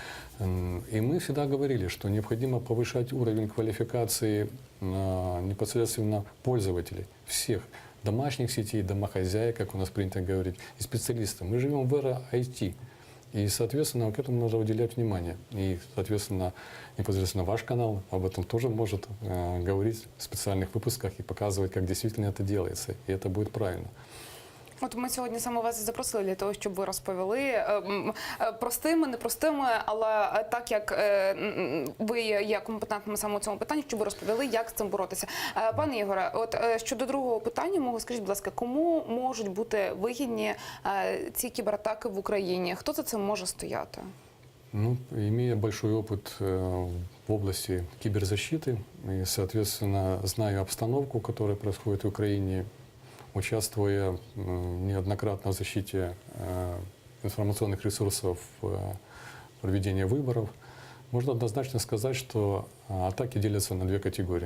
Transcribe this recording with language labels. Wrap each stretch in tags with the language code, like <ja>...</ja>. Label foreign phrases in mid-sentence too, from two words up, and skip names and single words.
<ru>И мы всегда говорили, что необходимо повышать уровень квалификации непосредственно пользователей, всех домашних сетей, домохозяек, как у нас принято говорить, и специалистов. Мы живем в эре IT. И, соответственно, к этому нужно уделять внимание. И, соответственно, непосредственно ваш канал об этом тоже может говорить в специальных выпусках и показывать, как действительно это делается. И это будет правильно.</ru> <uk>От ми сьогодні саме вас і запросили для того, щоб ви розповіли простими, непростими, але так як ви є компетентними саме у цьому питанні, щоб ви розповіли, як з цим боротися. Пане Ігоре, от щодо другого питання, мого скажіть, будь ласка, кому можуть бути вигідні ці кібератаки в Україні? Хто за цим може стояти?</uk> <ru>Ну, имея большой опыт в области киберзащиты и, соответственно, знаю обстановку, которая происходит в Украине, участвуя неоднократно в защите информационных ресурсов проведения выборов, можно однозначно сказать, что атаки делятся на две категории.</ru>